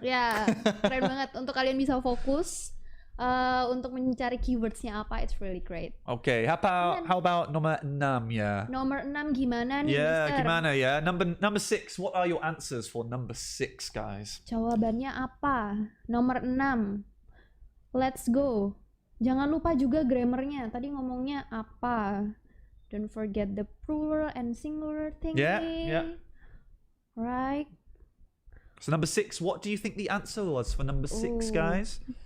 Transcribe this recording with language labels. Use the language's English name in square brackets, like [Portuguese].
[Indonesian] Ya, keren banget. Untuk kalian bisa fokus untuk mencari keywordsnya apa, it's really great. [English] Okay, how about nomor 6, yeah? [Indonesian] Nomor 6 gimana nih, [English] Yeah, Mister? [Indonesian] gimana, yeah? [English] Number 6, what are your answers for number 6, guys? [Indonesian] Jawabannya apa? Nomor 6. Let's go. Jangan lupa juga grammarnya. Tadi ngomongnya apa? [English] Don't forget the plural and singular thinking. Yeah. Right. So number 6, what do you think the answer was for number 6, guys?